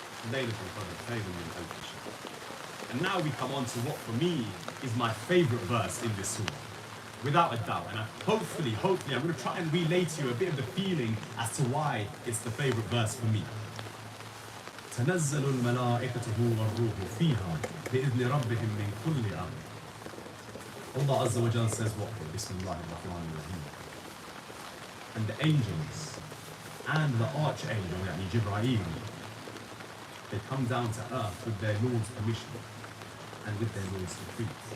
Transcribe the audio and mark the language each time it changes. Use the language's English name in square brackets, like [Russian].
[Arabic] Laylatul Qadr khayrun min alf shahr. [English] And now we come on to what for me is my favorite verse in this surah. Without a doubt, and hopefully, I'm going to try and relay to you a bit of the feeling as to why it's the favorite verse for me. [Arabic] تنزل الملائكة والروح فيها بإذن ربهم من كل أمر. [English] Allah Azza wa Jal says what? [Arabic] Bismillah ar-Rahman ar-Rahim. [English] And the angels and the archangel, yani Jibreel, they come down to earth with their Lord's permission and with their Lord's decree.